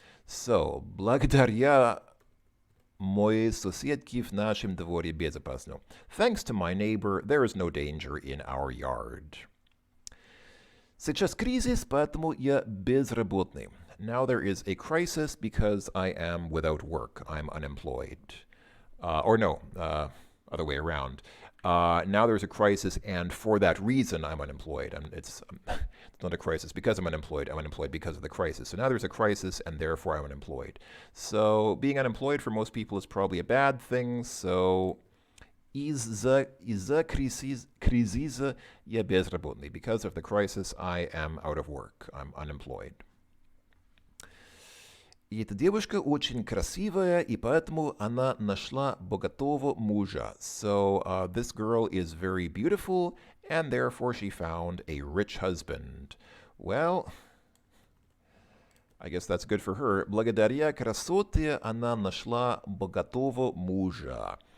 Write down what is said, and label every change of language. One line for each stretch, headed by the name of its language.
Russian: So, благодаря моей соседке в нашем дворе безопасно.
English: Thanks to my neighbor, there is no danger in our yard.
Russian: Сейчас кризис, поэтому я безработный.
English: Now there is a crisis because I am without work. I'm unemployed. Other way around. Now there's a crisis, and for that reason, I'm unemployed. It's not a crisis because I'm unemployed because of the crisis. So now there's a crisis, and therefore I'm unemployed. So being unemployed for most people is probably a bad thing.
Russian: So из-за кризиса я безработный.
English: Because of the crisis, I am out of work. I'm unemployed.
Russian: И эта девушка очень красивая, и поэтому она нашла богатого мужа.
English: So this girl is very beautiful, and therefore she found a rich husband. Well, I guess that's good for her.
Russian: Благодаря красоте она нашла богатого мужа.